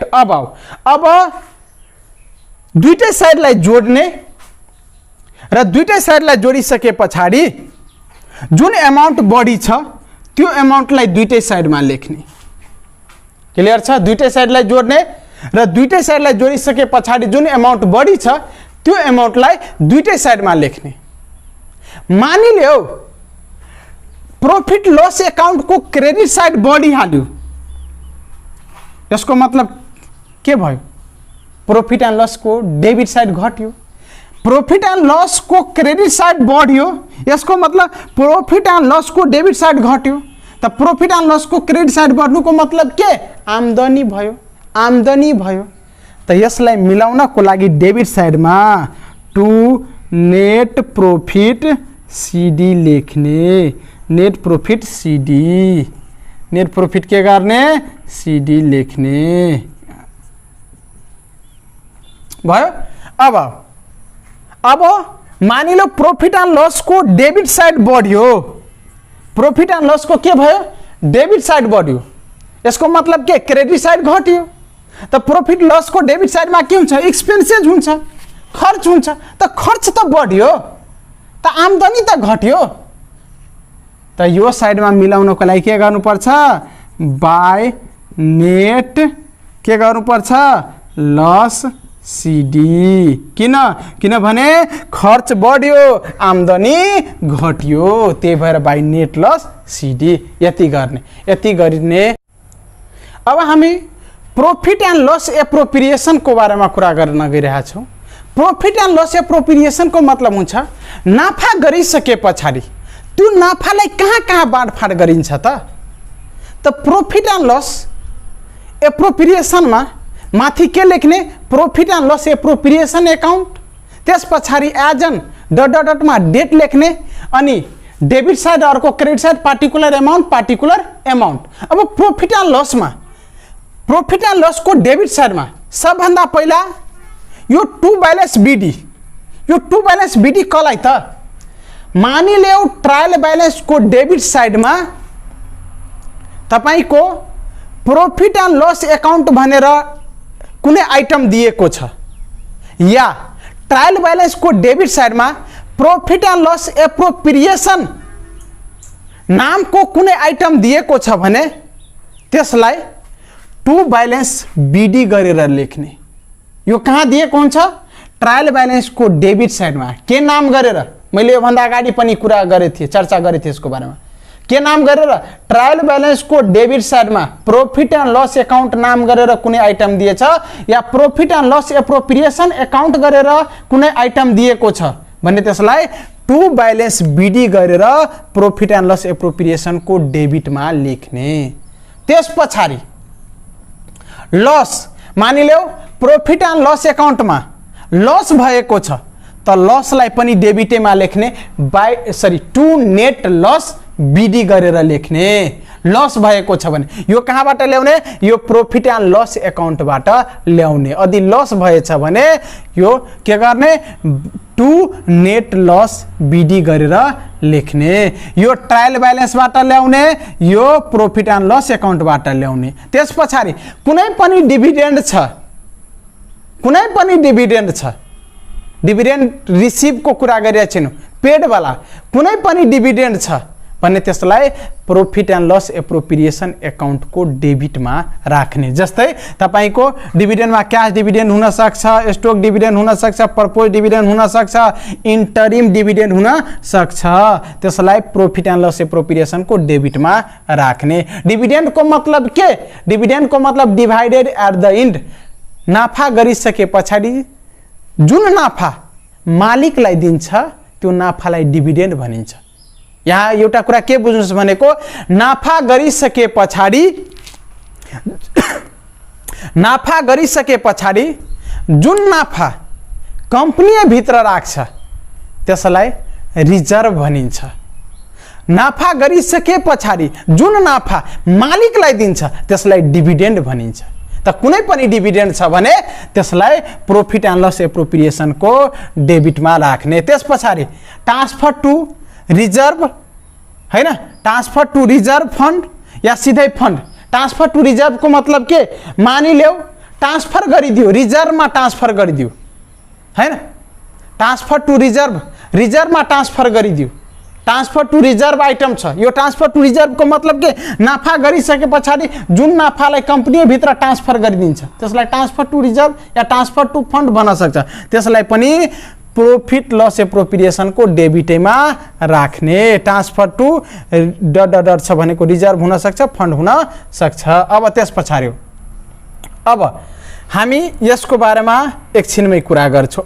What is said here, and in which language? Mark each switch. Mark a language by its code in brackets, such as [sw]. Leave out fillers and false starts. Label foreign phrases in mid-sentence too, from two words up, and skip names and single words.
[ne] अब दुईटै साइडलाई जोड्ने र दुईटै साइडलाई जोडिसके पछाडि जुन अमाउन्ट बढी छ त्यो अमाउन्टलाई दुईटै साइडमा लेख्ने। क्लियर छ? दुईटै साइडलाई जोड्ने र दुईटै साइडलाई जोडिसके पछाडि जुन अमाउन्ट बढी छ त्यो अमाउन्टलाई दुईटै साइडमा लेख्ने। मानिलियो [en] profit loss account [ne] को [en] credit side [ne] बढिहाल्यो, यसको मतलब के भयो? [en] profit and loss [ne] को [en] debit side [ne] घट्यो। [en] profit and loss [ne] को [en] credit side [ne] बढ्यो, यसको मतलब [en] profit and loss [ne] को [en] debit side [ne] घट्यो। त [en] profit and loss [ne] को [en] credit side [ne] बढ्नुको मतलब के? आमदनी भयो, आमदनी भयो। त यसलाई मिलाउनको लागि [en] debit sideमा to net profit c/d [ne] लेख्ने। [en] net profit c/d, net profit [ne] के गर्ने? सीडी लेख्ने भयो। अब मानिलो [en] profit and loss [ne] को [en] debit side [ne] बढ्यो, [en] profit and loss [ne] को के भयो? [en] debit side [ne] बढ्यो, यसको मतलब के? [en] credit side [ne] घट्यो। त [en] profit loss [ne] को [en] debit side [ne] में के हुन्छ? एक्सपेन्सेस हुन्छ, खर्च हुन्छ। त खर्च त बढ्यो, त आमदनी त घट्यो। त यो साइड में मिलाउनको लागि के गर्नुपर्छ? [en] by net [ne] के गर्नुपर्छ? [en] loss c/d. [ne] किनभने खर्च बढ्यो, आमदनी घट्यो, त्यही भएर [en] by net loss c/d [ne] यति गर्ने। अब हामी [en] profit and loss appropriation [ne] को बारे में कुरा गर्न गइरहेका छौं। [en] profit and loss appropriation [ne] को मतलब हुन्छ नाफा गरिसके पछाडि त्यो नाफालाई कहाँ बाँडफाँड गरिन्छ त [en] profit and loss appropriation [ne] में माथि के लेख्ने? [en] profit and loss appropriation account, [ne] त्यस पछाडि एजन डट में डेट लेख्ने, अनि [en] debit side [ne] अर्को [en] credit side particular amount. [ne] अब [en] profit and loss [ne] में [en] profit and loss [ne] को [en] debit side [ne] में सबभन्दा पहिला यो [en] to balance b/d, [ne] यो [en] to balance b/d [ne] कलाई त? मानिलेऊ [en] trial balance [ne] को [en] debit side [ne] में तपाईको [en] profit and loss account [ne] भनेर कुनै आइटम दिएको छ, या [en] trial balance [ne] को [en] debit side [ne] में [en] profit and loss appropriation [ne] नाम को कुनै आइटम दिएको छ भने त्यसलाई [en] to balance b/d [ne] गरेर लेख्ने। यो कहाँ दिएको हुन्छ? [en] trial balance [ne] को [en] debit side [ne] में के नाम गरेर? मैले यो भन्दा अगाडि पनि कुरा गरे थिए, चर्चा गरे थिए यसको बारेमा। के नाम गरेर? [en] trial balance [ne] को [en] debit side [ne] में [en] profit and loss account [ne] नाम गरेर कुनै आइटम दिएछ, या [en] profit and loss appropriation account [ne] गरेर कुनै आइटम दिएको छ भने त्यसलाई [en] to balance b/d [ne] गरेर [en] profit and loss appropriation [ne] को डेबिट में लेख्ने। त्यस पछाडि लॉस, मानिलेऊ [en] profit and loss account [ne] में लॉस भएको छ त लॉसलाई पनि डेबिटे में लेख्ने, [en] to net loss b/d [ne] गरेर लेख्ने। लॉस भएको छ भने यो कहाँबाट ल्याउने? यो [en] profit and loss accountबाट [ne] ल्याउने। यदि लॉस भएछ भने यो के गर्ने? [en] to net loss b/d [ne] गरेर लेख्ने। यो [en] trial balanceबाट [ne] ल्याउने, यो [en] profit and loss accountबाट [ne] ल्याउने। त्यस पछाडि कुनै पनि डिभिडेन्ड छ, कुनै पनि डिभिडेन्ड छ, [en] dividend receive [ne] को कुरा गरिरहेको छैन, पेड वाला कुनै पनि डिभिडेन्ड छ भने त्यसलाई [en] profit and loss appropriation account [ne] को डेबिट में राख्ने। जस्तै तपाईको डिभिडेन्ड में [en] cash dividend [ne] हुन सक्छ, [en] stock dividend [ne] हुन सक्छ, [en] propose dividend [ne] हुन सक्छ, [en] interim dividend [ne] हुन सक्छ, त्यसलाई [en] profit and loss appropriation [ne] को डेबिट में राख्ने। डिभिडेन्ड को मतलब के? डिभिडेन्ड को मतलब [en] divided at the end. [ne] नाफा गरिसके पछाडि जुन नाफा मालिकलाई दिन्छ त्यो नाफालाई डिभिडेन्ड भनिन्छ। यहाँ एउटा कुरा के बुझ्नुस् भनेको, नाफा गरिसके पछाडि जुन नाफा कंपनी भित्र राख्छ त्यसलाई रिजर्भ भनिन्छ। नाफा गरिसके पछाडि जुन नाफा मालिकलाई दिन्छ त्यसलाई डिभिडेन्ड भनिन्छ। त कुनै पनि डिभिडेन्ड छ भने त्यसलाई [en] profit and loss appropriation [ne] को डेबिट में राख्ने। त्यस पछाडि [en] transfer to reserve, [ne] हैन? [en] transfer to reserve fund [ne] या सीधै फंड। [en] transfer to reserve [ne] को मतलब के? मानिलेऊ ट्रांसफर गरिदियो, रिजर्व में ट्रांसफर गरिदियो, हैन? [en] transfer to reserve, [ne] रिजर्व में ट्रांसफर गरिदियो। [en] transfer to reserve [ne] आइटम छ। यो [en] transfer to reserve [ne] को मतलब के? नाफा गरिसके पछाडि जुन नाफालाई कंपनी भित्र ट्रांसफर गरिदिन्छ त्यसलाई [en] transfer to reserve [ne] या [en] transfer to fund [ne] भन्न सक्छ। त्यसलाई पनि [en] profit loss appropriation [ne] को डेबिटमा राख्ने। [en] transfer to dot dot dot [ne] छ भनेको रिजर्भ हुन सक्छ, फन्ड हुन सक्छ। अब त्यस पछाडि अब हामी यसको बारेमा एकछिनमै कुरा गर्छौँ।